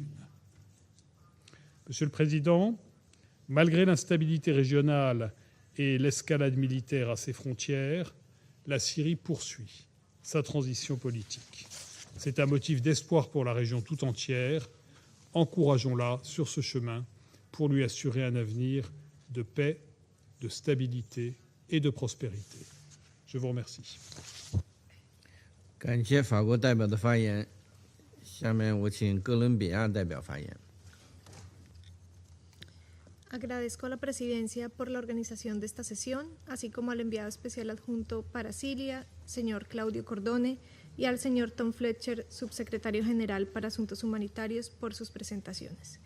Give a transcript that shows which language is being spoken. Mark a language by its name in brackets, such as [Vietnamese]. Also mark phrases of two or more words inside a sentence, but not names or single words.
[French] Monsieur le Président, malgré l'instabilité régionale et l'escalade militaire à ses frontières, la Syrie poursuit sa transition politique. C'est un motif d'espoir pour la région tout entière. Encourageons-la sur ce chemin pour lui assurer un avenir de paix, de stabilité et de prospérité. Je vous remercie. [Chinese] 感谢法国代表的发言。下面我请哥伦比亚代表发言。 [Spanish] Agradezco a la Presidencia por la organización de esta sesión, así como al enviado especial adjunto para Siria, señor Claudio Cordone, y al señor Tom Fletcher, subsecretario general para Asuntos Humanitarios, por sus presentaciones.